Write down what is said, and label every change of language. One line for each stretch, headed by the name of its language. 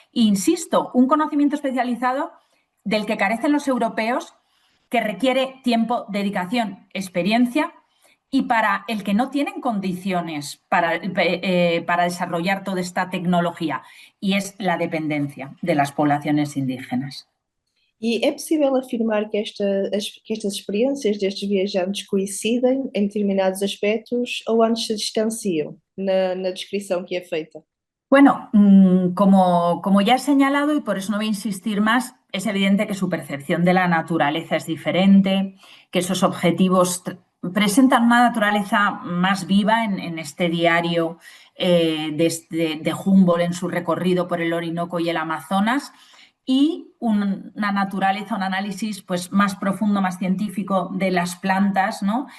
Spanish: Insisto, un conocimiento especializado del que carecen los europeos, que requiere tiempo, dedicación, experiencia, y para el que no tienen condiciones para desarrollar toda esta tecnología, y es la dependencia de las poblaciones indígenas.
Portuguese: E é possível afirmar que estas experiências destes viajantes coincidem em determinados aspectos ou antes se distanciam na descrição que é feita?
Spanish: Bueno, como ya he señalado, y por eso no voy a insistir más, es evidente que su percepción de la naturaleza es diferente, que esos objetivos presentan una naturaleza más viva en este diario de Humboldt en su recorrido por el Orinoco y el Amazonas, y una naturaleza, un análisis pues, más profundo, más científico de las plantas, ¿no?